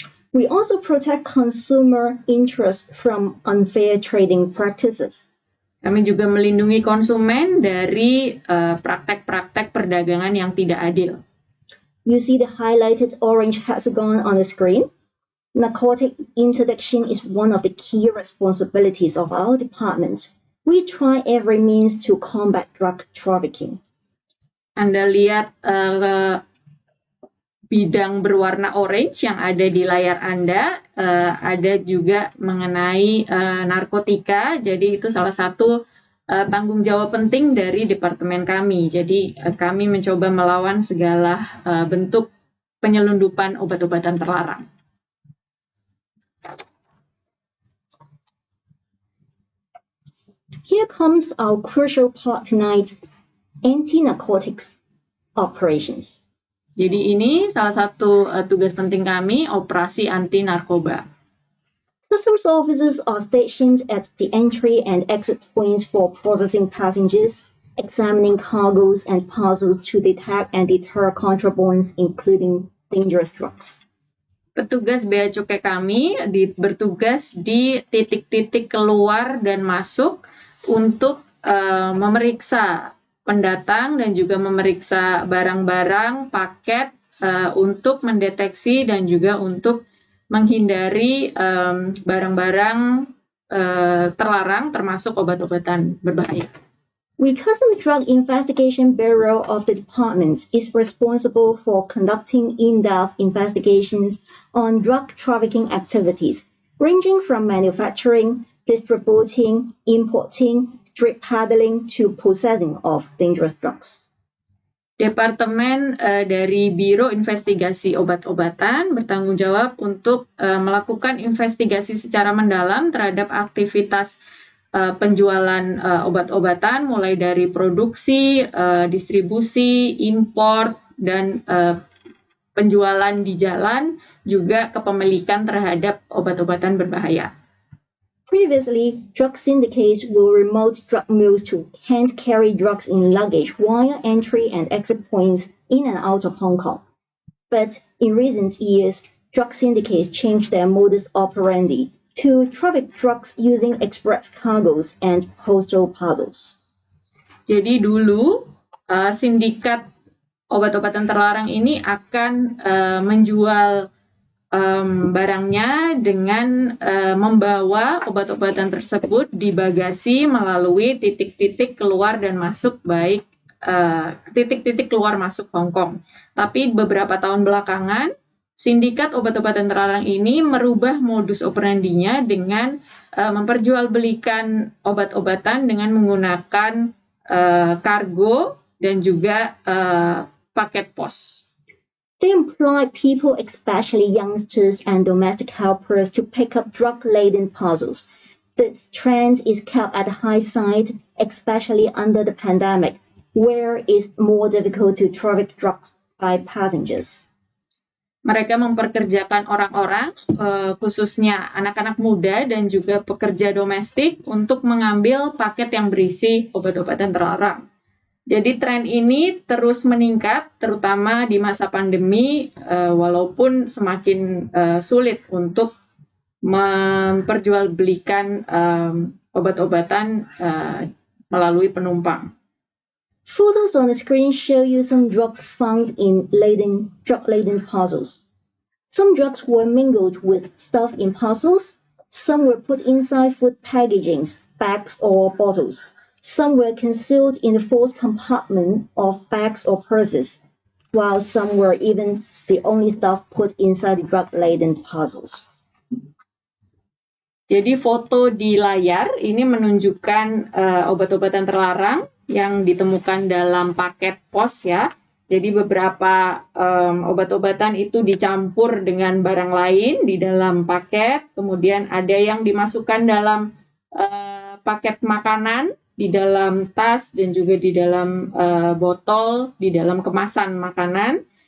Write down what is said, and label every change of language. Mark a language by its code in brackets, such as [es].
[en] We also protect consumer interests from unfair trading practices. [id] Kami juga melindungi konsumen dari praktek-praktek perdagangan yang tidak adil. [en] You see the highlighted orange hexagon on the screen? Narcotic interdiction is one of the key responsibilities of our department. We try every means to combat drug trafficking. [id] Anda lihat bidang berwarna orange yang ada di layar Anda, ada juga mengenai narkotika, jadi itu salah satu tanggung jawab penting dari departemen kami. Jadi kami mencoba melawan segala bentuk penyelundupan obat-obatan terlarang. [en] Here comes our crucial part tonight, anti-narcotics operations. [id] Jadi ini salah satu tugas penting kami, operasi anti narkoba. [en] Customs officers are stationed at the entry and exit points for processing passengers, examining cargoes and parcels to detect and deter contrabands, including dangerous drugs. [id] Petugas bea cukai kami bertugas di titik-titik keluar dan masuk untuk memeriksa pendatang dan juga memeriksa barang-barang, paket untuk mendeteksi dan juga untuk menghindari barang-barang terlarang termasuk obat-obatan berbahaya. [en] The Customs Drug Investigation Bureau of the Department is responsible for conducting in-depth investigations on drug trafficking activities, ranging from manufacturing, distributing, importing, street peddling to possessing of dangerous drugs. [id] Departemen dari Biro Investigasi Obat-obatan bertanggung jawab untuk melakukan investigasi secara mendalam terhadap aktivitas penjualan obat-obatan, mulai dari produksi, distribusi, impor, dan penjualan di jalan, juga kepemilikan terhadap obat-obatan berbahaya. [en] Previously, drug syndicates will remote drug mules to hand-carry drugs in luggage via entry and exit points in and out of Hong Kong. But in recent years, drug syndicates changed their modus operandi to traffic drugs using express cargoes and postal parcels. [id] Jadi dulu, sindikat obat-obatan terlarang ini akan menjual barangnya dengan membawa obat-obatan tersebut di bagasi melalui titik-titik keluar dan masuk, baik titik-titik keluar masuk Hong Kong. Tapi beberapa tahun belakangan, sindikat obat-obatan terlarang ini merubah modus operandinya dengan memperjualbelikan obat-obatan dengan menggunakan kargo dan juga paket pos. [en] They employ people, especially youngsters and domestic helpers, to pick up drug-laden parcels. This trend is kept at the high side, especially under the pandemic, where it's more difficult to traffic drugs by passengers. [id] Mereka memperkerjakan orang-orang, khususnya anak-anak muda dan juga pekerja domestik, untuk mengambil paket yang berisi obat-obatan terlarang. Jadi tren ini terus meningkat, terutama di masa pandemi, walaupun semakin sulit untuk memperjualbelikan obat-obatan melalui penumpang. [en] Photos on the screen show you some drugs found in drug-laden parcels. Some drugs were mingled with stuff in parcels. Some were put inside food packagings, bags or bottles. Some were concealed in the false compartment of bags or purses, while some were even the only stuff put inside the drug-laden parcels. [id] Jadi foto di layar ini menunjukkan obat-obatan terlarang yang ditemukan dalam paket pos ya. Jadi beberapa obat-obatan itu dicampur dengan barang lain di dalam paket, kemudian ada yang dimasukkan dalam paket makanan, di dalam tas, dan juga di dalam botol, di dalam kemasan makanan.